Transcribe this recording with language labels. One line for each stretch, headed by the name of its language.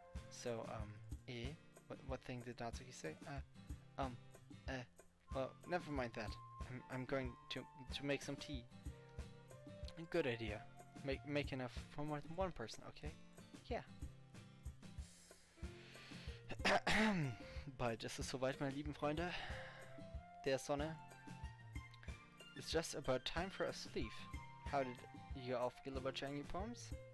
English: So, what thing did Natsuki say? Well, never mind that. I'm going to make some tea. Good idea. Make enough for more than one person, okay? Yeah.
German: Bald ist es soweit, meine lieben Freunde der Sonne.
English: It's just about time for us to leave. How did you all feel about sharing your poems?